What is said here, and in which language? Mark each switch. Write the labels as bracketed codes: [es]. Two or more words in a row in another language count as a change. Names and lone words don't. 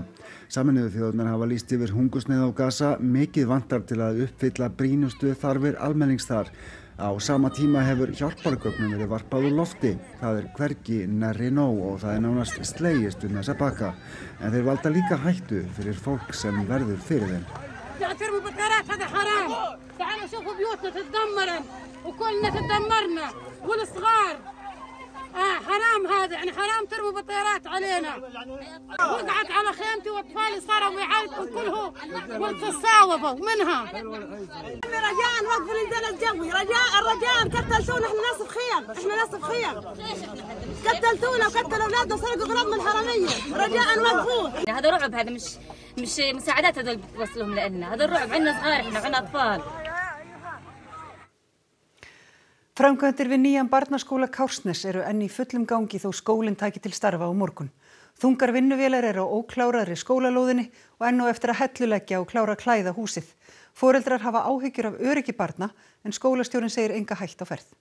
[is] Sameinuðu þjóðirnar hafa lýst yfir hungursneyð á Gaza, mikið vantar til að uppfylla brýnustu þarfir almennings þar. Á sama tíma hefur hjálpargögnum verið varpað úr lofti. Það er hvergi nærri nóg og það er nánast slegist þessa pakka. En þeir valda líka hættu fyrir fólk sem verður fyrir þeim. [ar] ترموا بالطيارات هذا حرام. تعالوا شوفوا بيوتنا تتدمرن وكلنا تدمرنا والصغار. حرام هذا، يعني حرام ترموا بالطيارات علينا. وقعت على خيمتي واطفالي صاروا يعيطوا كلهم وتصاوبوا منها. رجاء وقفوا الانزال الجوي، رجاء قتلتونا، احنا ناس بخيم، قتلتونا وقتلوا اولادنا وسرقوا اغراضنا الحراميه، رجاء وقفوه. هذا رعب، هذا مش مساعدات هذول بتوصلهم لنا، هذا الرعب، عندنا صغار احنا عندنا اطفال. [is] Framkvæmdir við nýjan barnaskóla Kársnes eru enn í fullum gangi þó skólinn taki til starfa á morgun. Þungar vinnuvélar eru á ókláraðri skólalóðinni og enn á eftir að helluleggja og klára að klæða húsið. Foreldrar hafa áhyggjur af öryggi barna en skólastjórinn segir enga hætt á ferð.